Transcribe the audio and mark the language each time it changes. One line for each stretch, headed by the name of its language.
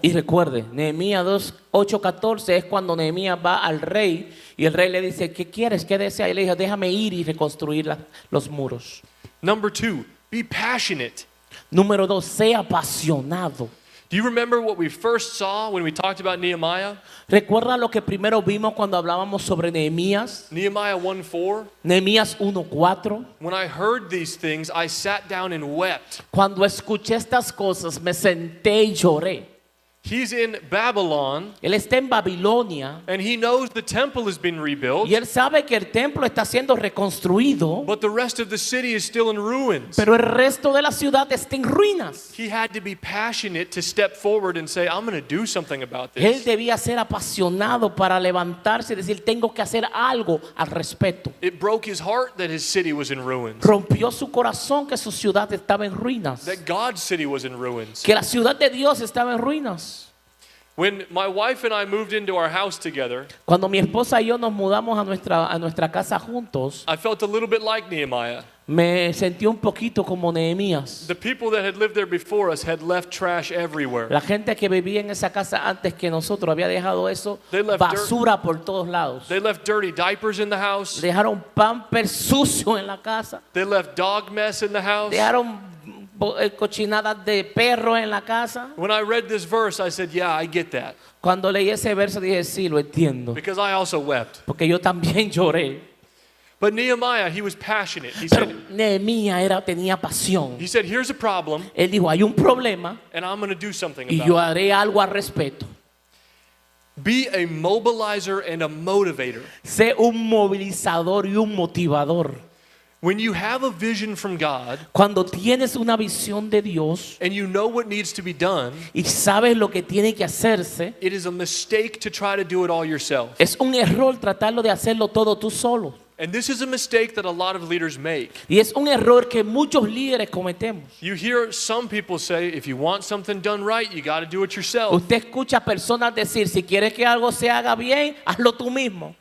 Spanish: Y recuerde, Nehemías 8:14 es cuando Nehemías va al rey y el rey le dice, ¿qué quieres? ¿Qué deseas? Y le dijo, déjame ir y reconstruir los muros.
English: Number 2, be passionate.
Spanish: Número 2, sea apasionado.
English: Do you remember what we first saw when we talked about Nehemiah?
Spanish: ¿Recuerda lo que primero vimos cuando hablábamos sobre Nehemías?
English: Nehemiah 1:4.
Spanish: Nehemías 1:4.
English: When I heard these things, I sat down and wept.
Spanish: Cuando escuché estas cosas, me senté y lloré.
English: He's in Babylon,
Spanish: Él está en Babilonia
English: and he knows the temple has been rebuilt,
Spanish: y él sabe que el templo está siendo reconstruido,
English: but the rest of the city is still in ruins.
Spanish: pero el resto de la ciudad está en ruinas.
English: He had to be passionate to step forward and say, I'm going to do something about
Spanish: Él
English: this.
Spanish: debía ser apasionado para levantarse y decir, tengo que hacer algo al respecto.
English: It broke his heart that his city was in ruins,
Spanish: Rompió su corazón que su ciudad estaba en ruinas,
English: that God's city was in ruins.
Spanish: que la ciudad de Dios estaba en ruinas.
English: When my wife and I moved into our house together,
Spanish: Cuando mi esposa y yo nos mudamos a nuestra casa juntos,
English: I felt a little bit like Nehemiah.
Spanish: me sentí un poquito como Nehemías.
English: The people that had lived there before us had left trash everywhere.
Spanish: La gente que vivía en esa casa antes que nosotros había dejado eso,
English: They left
Spanish: basura por todos lados.
English: They left dirty diapers in the house.
Spanish: Dejaron pampers sucio en la casa.
English: They left dog mess in the house.
Spanish: Dejaron cochinadas de perro en la casa.
English: When I read this verse, I said, yeah, I get that.
Spanish: Cuando leí ese verso dije, sí, lo entiendo.
English: Because I also wept.
Spanish: Porque yo también lloré.
English: But Nehemiah, he was passionate.
Spanish: Pero Nehemías tenía pasión.
English: He said, here's a problem,
Spanish: Él dijo, hay un problema
English: and I'm going to do something
Spanish: y
English: about
Spanish: yo
English: it.
Spanish: haré algo al respecto.
English: Be a mobilizer and a motivator.
Spanish: Sé un movilizador y un motivador.
English: When you have a vision from God
Spanish: Cuando tienes una visión de Dios
English: and you know what needs to be done,
Spanish: y sabes lo que tiene que hacerse,
English: it is a mistake to try to do it all yourself.
Spanish: es un error tratarlo de hacerlo todo tú solo.
English: And this is a mistake that a lot of leaders make.
Spanish: Y es un error que muchos líderes cometemos.
English: You hear some people say, if you want something done right, you got to do it yourself.
Spanish: Usted escucha personas decir, si quieres que algo se haga bien, hazlo tú mismo.